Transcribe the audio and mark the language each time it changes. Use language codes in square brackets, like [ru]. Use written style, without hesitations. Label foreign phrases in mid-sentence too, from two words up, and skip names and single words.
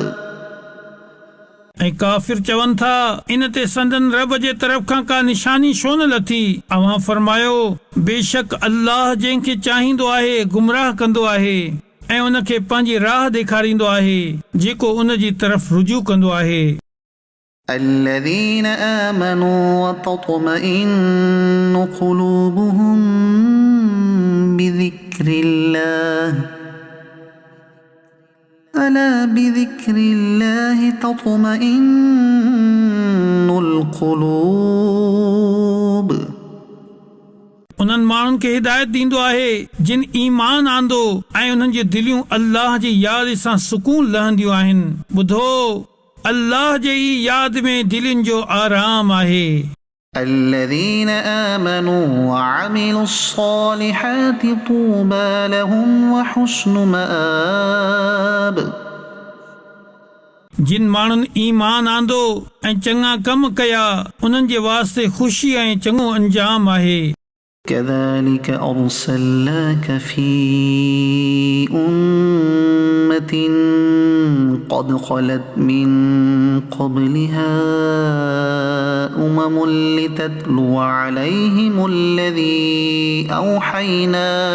[sd] ऐं काफ़िर चवनि था इन ते संदन रब जे तरफ़ खां का निशानी छो न लथी अव्हां फरमायो बेशक अल्लाह जंहिंखे चाहींदो आहे गुमराह कंदो आहे ऐं उन खे पंहिंजी राह ॾेखारींदो आहे जेको उन जी तरफ़ रुजू कंदो आहे [ar] الذين آمنوا وتطمئن قلوبهم بذكر الله ألا بذكر الله تطمئن القلوب [sd] उन्हनि माण्हुनि खे हिदायत ॾींदो आहे जिन ईमान आंदो ऐं उन्हनि जी दिलियूं अल्लाह जी यादि सां सुकून लहंदियूं आहिनि ॿुधो अल्लाह जे ई यादि में दिलियुनि जो आराम आहे [ar] الذين آمنوا وعملوا الصالحات طوبى لهم وحسن مآب [sd] जिन माण्हुनि ईमान आंदो ऐं चङा कम कया उन्हनि जे वास्ते ख़ुशी ऐं चङो अंजाम आहे [ar] كذلك أرسلناك في أمة قد خلت من قبلها لتتلو عليهم الذي أوحينا